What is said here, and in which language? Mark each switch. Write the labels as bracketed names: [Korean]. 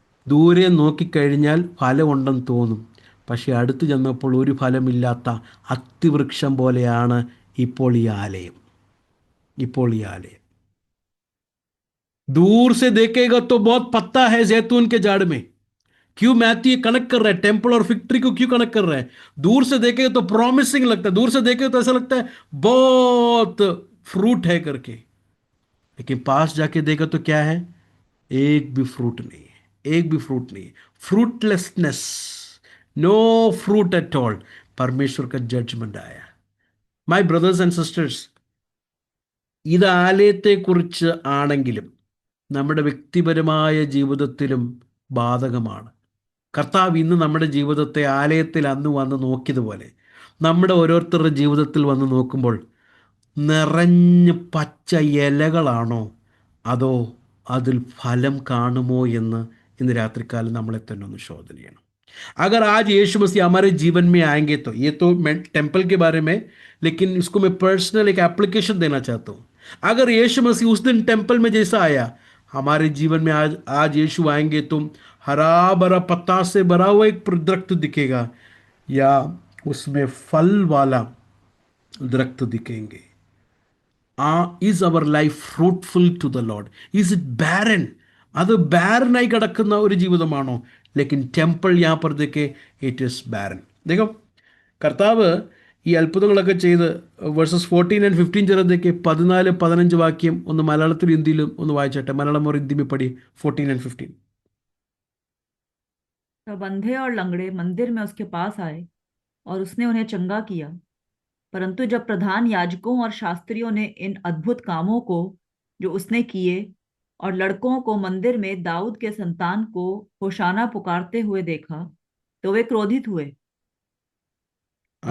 [Malayalam] ദൂരെ നോക്കിക്കഴിഞ്ഞാൽ ഫലമുണ്ടെന്ന് തോന്നും, പക്ഷെ അടുത്ത് ചെന്നപ്പോൾ ഒരു ഫലമില്ലാത്ത അത്തിവൃക്ഷം പോലെയാണ് ഇപ്പോൾ ഈ ആലയം. [Hindi] दूर से देखेगा तो बहुत पत्ता है जैतून के झाड़ में. क्यों मैथ्यू ये कनेक्ट कर रहा है? टेम्पल और फिग ट्री को क्यों कनेक्ट कर रहा है? दूर से देखेगा तो प्रॉमिसिंग लगता है, दूर से देखेगा तो ऐसा लगता है बहुत फ्रूट है करके, लेकिन पास जाके देखा तो क्या है? एक भी फ्रूट नहीं है, एक भी फ्रूट नहीं है. [English] Fruitlessness, no fruit at all. [Hindi] परमेश्वर का जजमेंट आया. [English] my brothers and sisters, [Malayalam] ഇത് ആലയത്തെക്കുറിച്ച് ആണെങ്കിലും നമ്മുടെ വ്യക്തിപരമായ ജീവിതത്തിലും ബാധകമാണ്. കർത്താവ് ഇന്ന് നമ്മുടെ ജീവിതത്തെ ആലയത്തിൽ അന്ന് വന്ന് നോക്കിയതുപോലെ നമ്മുടെ ഓരോരുത്തരുടെ ജീവിതത്തിൽ വന്ന് നോക്കുമ്പോൾ നിറഞ്ഞ് പച്ച ഇലകളാണോ അതോ അതിൽ ഫലം കാണുമോ എന്ന് ഇന്ന് രാത്രികാലം നമ്മളെ തന്നെ ഒന്ന് ശോധന ചെയ്യണം. [Hindi] अगर आज यीशु मसीह हमारे जीवन में आएंगे तो, ये तो मैं टेम्पल के बारे में, लेकिन इसको मैं पर्सनल एक एप्लीकेशन देना चाहता हूँ. अगर यीशु मसीह उस दिन टेम्पल में जैसा आया, हमारे जीवन में आज यीशु आएंगे तो हरा भरा पत्ता से भरा हुआ एक दरख्त दिखेगा या उसमें फल वाला दरख्त दिखेंगे. [English] Is our life fruitful to the Lord? Is it barren? [Malayalam] അത് ബാരനായി കിടക്കുന്ന ഒരു ജീവിതമാണോ? [Hindi] ലേക്കിൻ ടെമ്പിൾ യാ पर देखे [English] It is barren. [Hindi] देखो, കർത്താവ് [Malayalam] ഈ അത്ഭുതങ്ങളൊക്കെ ചെയ്ത് വേഴ്സസ് 14 and 15 ചെറുതൊക്കെ 14-15 വാക്യം ഒന്ന് മലയാളത്തിലും ഹിന്ദിയിലും ഒന്ന് വായിച്ചട്ടെ. മലയാളം [Hindi] और हिंदी में पढ़ी 14 and 15. तब अंधे और लंगड़े मंदिर में उसके पास आए और उसने उन्हें चंगा किया। परंतु जब प्रधान याजकों और शास्त्रियों ने इन अद्भुत कामों को जो उसने किए और लड़कों को मंदिर में दाऊद के संतान को होशाना पुकारते हुए देखा, तो वे क्रोधित हुए और